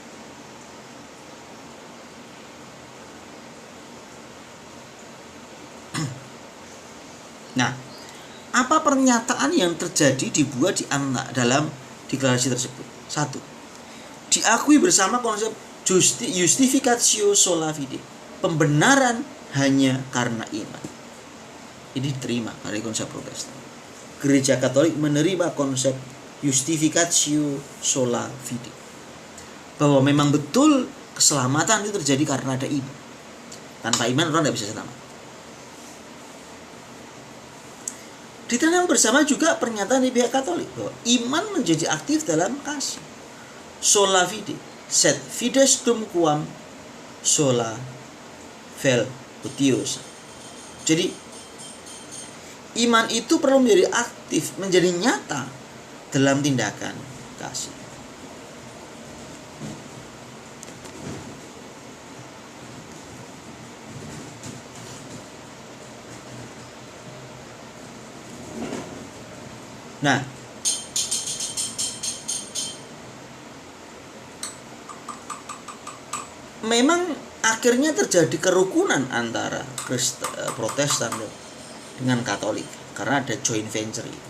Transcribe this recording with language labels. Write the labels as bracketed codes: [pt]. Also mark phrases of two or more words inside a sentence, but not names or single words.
[id] Nah, apa pernyataan yang terjadi dibuat dalam deklarasi tersebut? 1. Diakui bersama konsep [la] justificatio sola fide, [id] pembenaran hanya karena iman. Ini diterima dari konsep Protestan. Gereja Katolik menerima konsep [la] justificatio sola fide, [id] bahwa memang betul keselamatan itu terjadi karena ada iman. Tanpa iman orang tidak bisa selamat. Ditanam bersama juga pernyataan di pihak Katolik bahwa iman menjadi aktif dalam kasih. [la] Sola fide, sed fides dum quam sola vel utiosa. [id] Jadi iman itu perlu menjadi aktif, menjadi nyata dalam tindakan kasih. Nah, memang akhirnya terjadi kerukunan antara Protestan dengan Katolik karena ada [en] joint venture [id] itu.